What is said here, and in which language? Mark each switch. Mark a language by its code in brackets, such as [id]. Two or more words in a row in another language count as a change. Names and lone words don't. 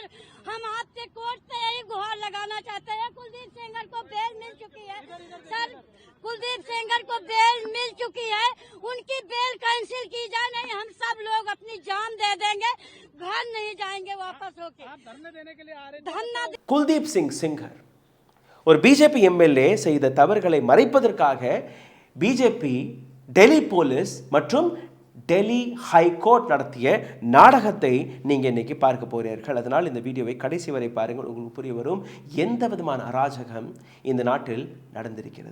[hi] हम आपसे कोर्ट से यही गुहार लगाना चाहते हैं। कुलदीप सेंगर को बेल मिल चुकी है सर, कुलदीप सेंगर को बेल मिल चुकी है, उनकी [en] bail cancel [hi] की जाए, नहीं हम सब लोग अपनी जान दे देंगे, घर नहीं जाएंगे वापस होके। आप धरने देने के लिए आ रहे थे? धरना [ta] குல்தீப் சிங் செங்கர் ஒரு பிஜேபி எம்எல்ஏ செய்த தவறுகளை மறைப்பதற்காக பிஜேபி டெல்லி போலீஸ் மற்றும் டெல்லி ஹைகோர்ட் நடத்திய நாடகத்தை நீங்கள் இன்னைக்கு பார்க்க போகிறீர்கள். அதனால் இந்த வீடியோவை கடைசி வரை பாருங்கள், உங்களுக்கு புரிய வரும் எந்த விதமான அராஜகம் இந்த நாட்டில் நடந்திருக்கிறது.